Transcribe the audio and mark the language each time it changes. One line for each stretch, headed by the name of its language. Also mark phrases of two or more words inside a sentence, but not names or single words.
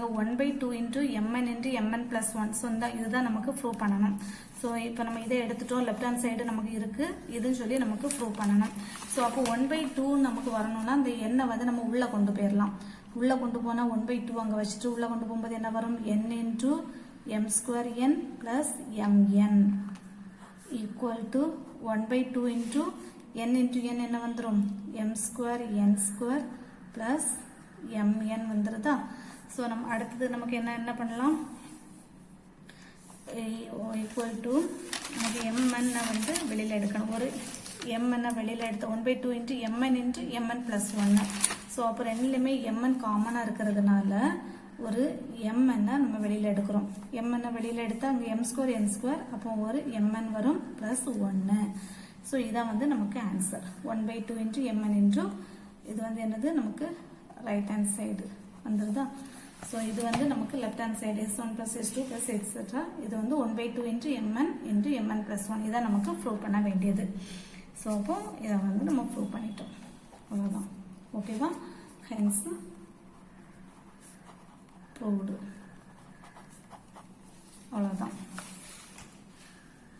English: 1/2 into mn into mn plus 1. ஸோ
Tamil: இதுதான் நமக்கு ப்ரூவ் பண்ணணும். ஸோ இப்போ நம்ம இதை எடுத்துட்டோம்.
English: left hand side
Tamil: நமக்கு இருக்குது, இதுன்னு சொல்லி நமக்கு ப்ரூவ் பண்ணணும். ஸோ அப்போ 1/2 நமக்கு வரணும்னா இந்த எண்ணை வந்து நம்ம உள்ளே கொண்டு போயிடலாம். உள்ளே கொண்டு போனால் 1/2 அங்கே வச்சுட்டு உள்ளே கொண்டு போகும்போது என்ன வரும்?
English: n into m² plus mn equal to 1/2 into n into n
Tamil: என்ன வந்துடும்?
English: m² n² plus mn
Tamil: வந்துருதா? ஸோ நம்ம அடுத்தது நமக்கு என்ன பண்ணலாம்?
English: equal to
Tamil: நமக்கு mn வந்து வெளியில் எடுக்கணும். ஒரு mn வெளியில் எடுத்த
English: 1/2 into mn into mn plus 1.
Tamil: ஸோ அப்போ ரெண்டுலேயுமே mn காமனாக இருக்கிறதுனால ஒரு mn நம்ம வெளியில் எடுக்கிறோம். mn வெளியில் எடுத்தால் அங்கே m² n², அப்போ ஒரு mn வரும் ப்ளஸ் 1. ஸோ இதான் வந்து நமக்கு ஆன்சர்.
English: 1/2 into mn into
Tamil: இது வந்து என்னது? நமக்கு
English: right hand side
Tamil: வந்துருதா? ஸோ இது வந்து நமக்கு
English: left hand side s1 plus s2 plus etc.
Tamil: இது வந்து
English: 1/2 into mn plus 1.
Tamil: இதான் நமக்கு ப்ரூவ் பண்ண வேண்டியது. ஸோ அப்போ இதை வந்து நம்ம ப்ரூவ் பண்ணிட்டோம். அவ்வளோதான். ஓகேவா?
English: hence proved.
Tamil: அவ்வளோதான்.